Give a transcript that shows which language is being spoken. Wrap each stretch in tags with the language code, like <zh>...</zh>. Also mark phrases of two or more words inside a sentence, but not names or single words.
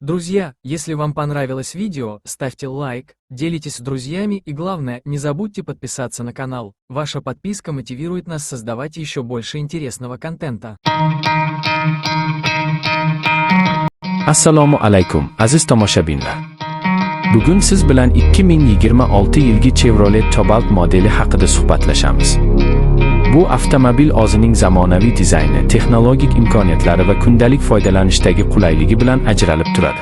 <ru>Друзья, если вам понравилось видео, ставьте лайк, делитесь с друзьями и главное, не забудьте подписаться на канал. Ваша подписка мотивирует нас создавать еще больше интересного контента.</ru> <uz>Assalomu alaykum, aziz tomoshabinlar. Bugun siz bilan 2026 yilgi Chevrolet Cobalt modeli haqida suhbatlashamiz. Bu avtomobil o'zining zamonaviy dizayni, texnologik imkoniyatlari va kundalik foydalanishdagi qulayligi bilan ajralib turadi.</uz>